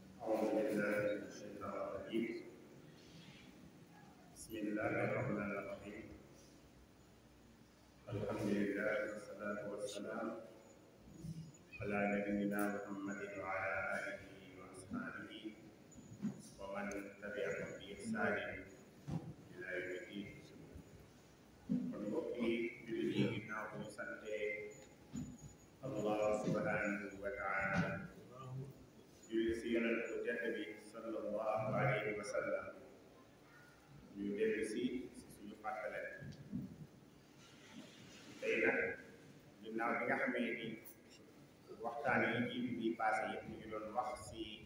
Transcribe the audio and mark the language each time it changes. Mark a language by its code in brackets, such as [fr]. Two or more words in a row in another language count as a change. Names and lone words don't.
[ar] أعوذ بالله من الشيطان الرجيم بسم الله الرحمن الرحيم الحمد لله والصلاة والسلام على نبينا محمد وعلى آله وأصحابه ومن تبعهم بإحسان إلى يوم الدين. [wo] kon mbokk yi jullit yi ginnaaw bu ñu sante Allah [ar] سبحانه وتعالى [wo] julli si yonent bu tedd bi [ar] صلى الله عليه وسلم [wo] ñu dellu si suñu fàttale tey nag ginnaaw bi nga xamee ni waxtaan yi jiitu bi passé yëpp ñu ngi doon wax si